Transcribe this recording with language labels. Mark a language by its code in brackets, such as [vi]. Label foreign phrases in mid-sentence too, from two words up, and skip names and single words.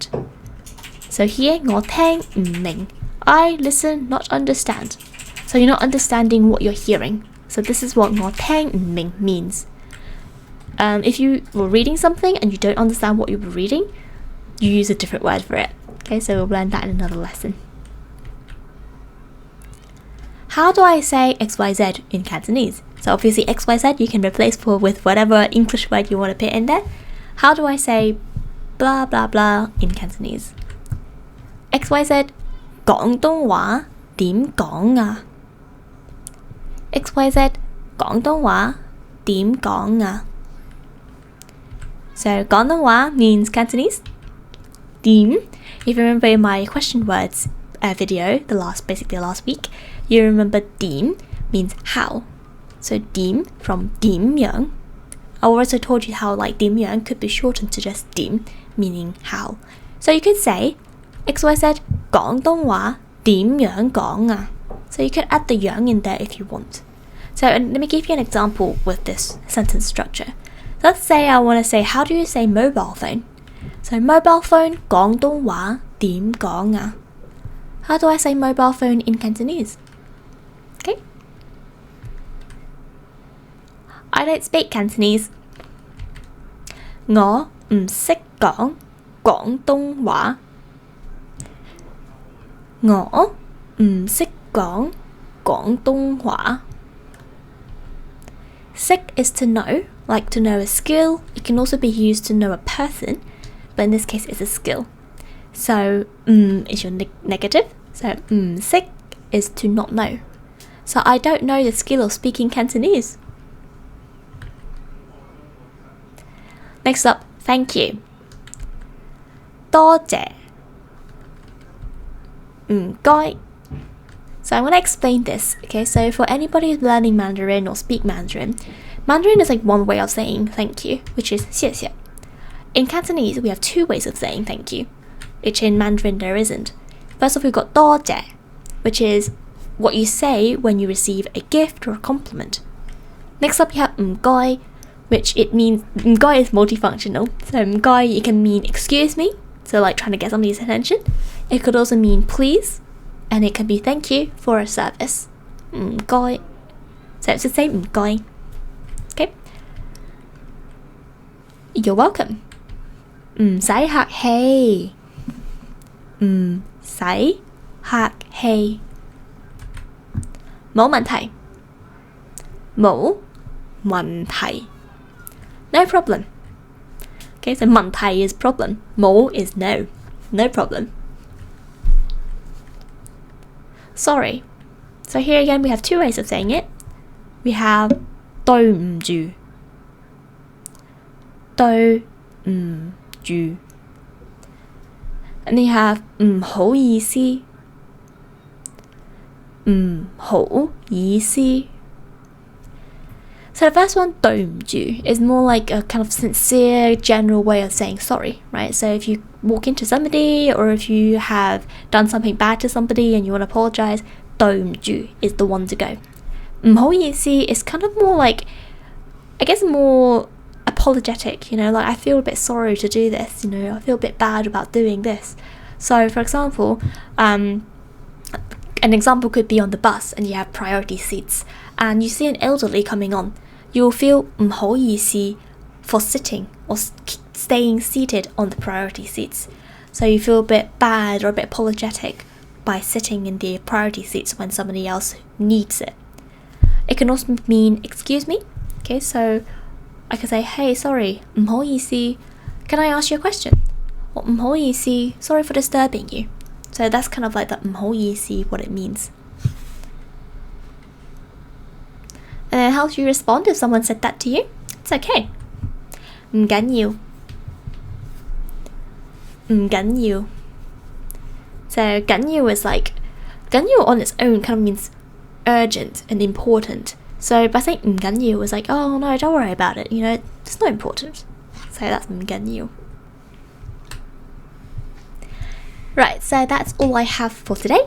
[en] So here [yue] 我聽唔明. [en] I listen, not understand. So you're not understanding what you're hearing. So this is what [yue] 我聽唔明 [en] means. If you were reading something and you don't understand what you were reading, you use a different word for it. Okay, so we'll learn that in another lesson. how do I say XYZ in Cantonese? So obviously XYZ you can replace with whatever English word you want to put in there. How do I say blah blah blah in Cantonese? [yue] XYZ 廣東話點講啊? XYZ 廣東話點講啊? [en] So 廣東話 means Cantonese. 點, if you remember in my question words video, basically the last week, you remember 點 means how. So 點 from 點樣. I also told you how like 點樣 could be shortened to just 點, meaning how. So you could say XYZ [yue] 廣東話點樣講啊? [en] So you could add the 樣 in there if you want. So let me give you an example with this sentence structure. Let's say I want to say, how do you say mobile phone? So mobile phone [yue] 廣東話點講啊? [en] How do I say mobile phone in Cantonese? Okay. I don't speak Cantonese. [yue] 我唔識講廣東話. 我唔識講廣東話. [en] 識 is to know, like to know a skill. It can also be used to know a person, but in this case it's a skill. So is your negative. So [yue] 唔識 [en] is to not know. So I don't know the skill of speaking Cantonese. Next up, thank you. [yue] 多謝. 唔該. [en] So I'm going to explain this. Okay, so for anybody who's learning Mandarin or speak Mandarin, Mandarin is like one way of saying thank you, which is 谢谢. In Cantonese, we have two ways of saying thank you, which in Mandarin there isn't. First off, we've got 多謝, which is what you say when you receive a gift or a compliment. Next up, you have 唔該, which it means 唔該 is multifunctional. So 唔該, it can mean excuse me, so like trying to get somebody's attention. It could also mean please, and it can be thank you for a service. [yue] 唔該. [en] So it's the same 唔該. Okay. You're welcome. [yue] 唔使客氣. 唔使客氣. 冇問題. 冇問題. [en] No problem. Okay, so 問題 is problem. 冇 is no. No problem. Sorry. So here again we have two ways of saying it. [yue] We have 對唔住. 對唔住. [en] And then you have [yue] 唔好意思. 唔好意思. [en] So the first one, [yue] 對唔住, [en] is more like a kind of sincere, general way of saying sorry, right? So if you walk into somebody or if you have done something bad to somebody and you want to apologize, [yue] 對唔住 [en] is the one to go. [yue] 唔好意思 [en] is kind of more like, I guess more apologetic, you know, like I feel a bit sorry to do this, you know, I feel a bit bad about doing this. So for example, an example could be on the bus and you have priority seats and you see an elderly coming on. You'll feel [yue] 唔好意思 [en] for sitting or staying seated on the priority seats. So you feel a bit bad or a bit apologetic by sitting in the priority seats when somebody else needs it. It can also mean excuse me. Okay, so I can say, hey, sorry, [yue] 唔好意思, [en] can I ask you a question? Or [yue] 唔好意思, [en] sorry for disturbing you. So that's kind of like the [yue] 唔好意思, [en] what it means. And then how do you respond if someone said that to you? It's okay. [yue] 唔緊要. 唔緊要. [en] So 緊要 is like, 緊要 on its own kind of means urgent and important. So by saying [yue] 唔緊要 [en] is like, oh no, don't worry about it, you know, it's not important. So that's [yue] 唔緊要. [en] Right, so that's all I have for today.